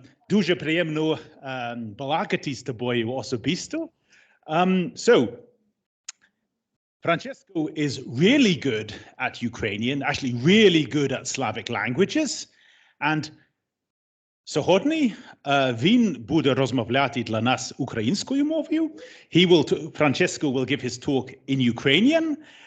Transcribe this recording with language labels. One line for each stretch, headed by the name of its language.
Ukrainian: Дуже приємно балакати з тобою особисто.
English: So, Francesco is really good at Ukrainian, actually really good at Slavic languages.
Ukrainian: And сьогодні він буде розмовляти для нас українською мовою.
English: Francesco will give his talk in Ukrainian.